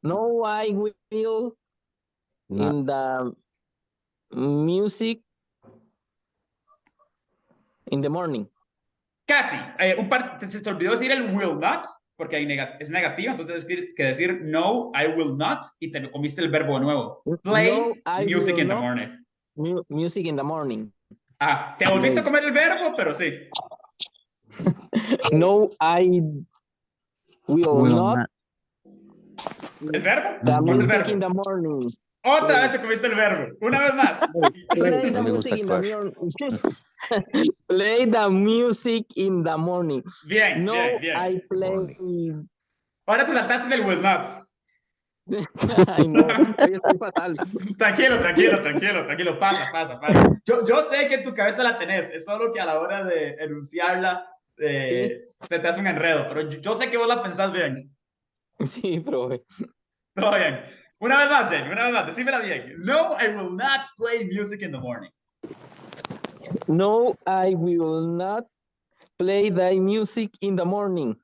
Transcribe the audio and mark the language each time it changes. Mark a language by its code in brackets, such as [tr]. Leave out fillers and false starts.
[en] No, I will in the music in the morning. [es] Casi. Se te olvidó decir el [en] will not, [es] porque hay es negativo, entonces tienes que decir [en] no, I will not, [es] y te comiste el verbo de nuevo. [en] Play music in the morning. Music in the morning. [es] Ah, te volviste a comer el verbo, pero sí. [en] No, I will not. [es] ¿El verbo? [en] The [es] ¿Cuál es el [en] music [es] verbo? [en] in the morning. [es] Otra vez te comiste el verbo. Una vez más. [en] Play the music in the morning. Play the music in the morning. [es] Bien, no, bien. [en] I play. [es] Ahora te saltaste el [en] will not. [es] Ay, no, hoy estoy fatal. Tranquilo. Pasa. Yo sé que en tu cabeza la tenés. Es solo que a la hora de enunciarla se te hace un enredo. Pero yo sé que vos la pensás bien. Sí, profe. Todo bien. Una vez más, Jane. Decímela bien. [en] No, I will not play music in the morning. No, I will not play the music in the morning.